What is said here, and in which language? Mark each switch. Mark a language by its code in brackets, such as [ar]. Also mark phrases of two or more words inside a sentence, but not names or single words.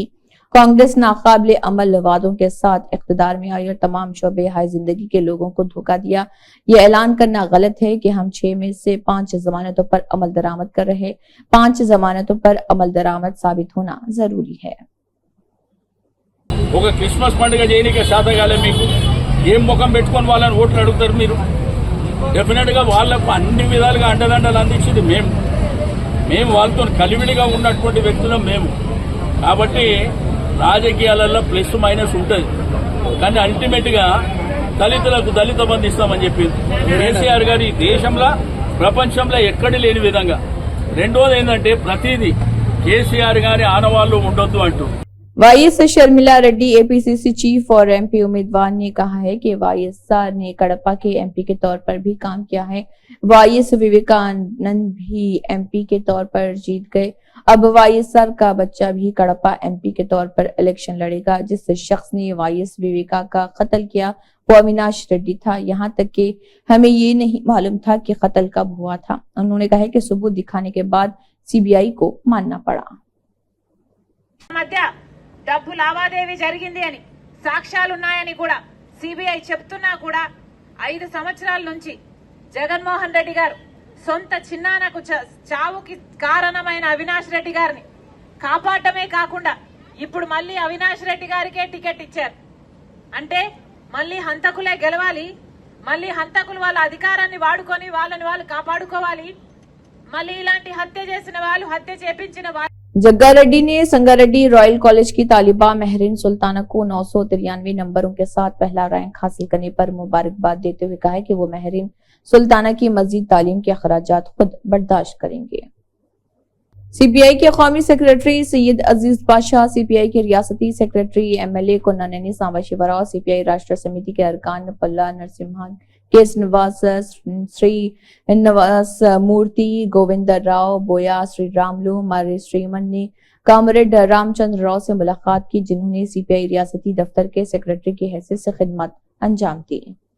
[ur] کانگریس ناقابلِ عمل وعدوں کے ساتھ اقتدار میں آئی اور تمام شعبہ ہائے زندگی کے لوگوں کو دھوکا دیا. یہ اعلان کرنا غلط ہے کہ ہم 6 میں سے 5 ضمانتوں پر عمل درآمد کر رہے. 5 ضمانتوں پر عمل درآمد ثابت ہونا ضروری ہے. [te] ఒక క్రిస్మస్ పండుగ చేయనికే శాతగాలే మీకు ఏం ముఖం పెట్టుకొని వాళ్ళని ఓట్లు అడుగుతారు మీరు? డెఫినెట్ గా వాళ్ళకు అన్ని విధాలుగా అండదండలు అందించింది మేము వాళ్ళతో కలివిడిగా ఉన్నటువంటి వ్యక్తులం మేము కాబట్టి రాజకీయాలలో [en] plus minus [te] ఉంటుంది, కానీ అల్టిమేట్ గా దళితులకు దళిత బంధు ఇస్తామని చెప్పింది కేసీఆర్ గారు ఈ దేశంలో ప్రపంచంలో ఎక్కడి లేని విధంగా। రెండోది ఏంటంటే ప్రతిదీ కేసీఆర్ గారి ఆనవాళ్లు ఉండొద్దు అంటూ। [ur] वाईएस शर्मिला रेड्डी [en] APCC chief [ur] اور ایم پی امیدوار نے کہا ہے کہ وائی ایس آر نے کڑپہ کے ایم پی کے طور پر بھی کام کیا ہے. وائی ایس ویویکانند بھی ایم پی کے طور پر جیت گئے. اب وائی ایس آر کا بچہ بھی کڑپہ ایم پی کے طور پر الیکشن لڑے گا. جس شخص نے وائی ایس ویویکا کا قتل کیا وہ اویناش ریڈی تھا. یہاں تک کہ ہمیں یہ نہیں معلوم تھا کہ قتل کب ہوا تھا. انہوں نے کہا کہ ثبوت دکھانے کے بعد سی بی آئی کو ماننا پڑا. [te] డబ్బు లావాదేవీ జరిగింది అని సాక్ష్యాలున్నాయని కూడా సిబిఐ చెప్తున్నా కూడా 5 సంవత్సరాల నుంచి జగన్మోహన్ రెడ్డి గారు సొంత చిన్నానకు చావుకి కారణమైన అవినాష్ రెడ్డి గారిని కాపాడటమే కాకుండా ఇప్పుడు మళ్ళీ అవినాష్ రెడ్డి గారికే టికెట్ ఇచ్చారు అంటే మళ్ళీ హంతకులే గెలవాలి, మళ్ళీ హంతకులు వాళ్ళ అధికారాన్ని వాడుకొని వాళ్ళని వాళ్ళు కాపాడుకోవాలి, మళ్ళీ ఇలాంటి హత్య చేసిన వాళ్ళు హత్య చేపించిన వాళ్ళు। [ur] جگا ریڈی نے سنگاریڈی رائل کالج کی طالبہ مہرین سلطانہ کو 993 نمبروں کے ساتھ پہلا رینک حاصل کرنے پر مبارکباد دیتے ہوئے کہا کہ وہ مہرین سلطانہ کی مزید تعلیم کے اخراجات خود برداشت کریں گے. سی پی آئی کے قومی سیکریٹری سید عزیز پاشا، سی پی آئی کے ریاستی سیکریٹری ایم ایل اے کونانی سامبشیوراؤ، سی پی آئی راشٹر سمیتی کے ارکان پلا نرسمہن، کیس نواس شری نواس مورتی، گووند راؤ بویا، شری راملو، ماری شریمن نے کامریڈ رام چندر راؤ سے ملاقات کی، جنہوں نے سی پی آئی ریاستی دفتر کے سیکریٹری کی حیثیت سے خدمت انجام دی.